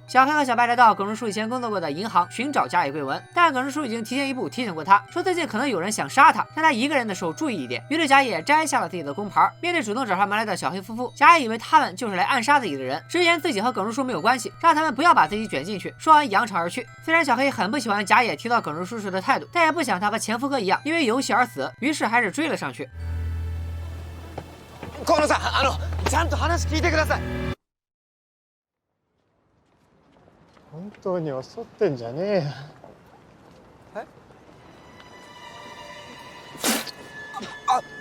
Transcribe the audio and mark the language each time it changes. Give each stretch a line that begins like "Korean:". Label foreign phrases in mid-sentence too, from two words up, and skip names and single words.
Chinese: 小黑和小白来到耿直叔以前工作过的银行寻找甲野贵文，但耿直叔已经提前一步提醒过他，说最近可能有人想杀他，让他一个人的时候注意一点。于是甲野摘下了自己的工牌，面对主动找上门来的小黑夫妇，甲野以为他们就是来暗杀自己的人，直言自己和耿直叔没有关系，让他们不要把自己卷进去。说完扬长而去。虽然小黑很不喜欢甲野提到耿直叔时的态度，但也不想他和前夫哥一样因为游戏而死，于是还是追了上去。
Japanese: 河野さん、ちゃんと話聞いてください。本当に襲ってんじゃねえよ。え？あ。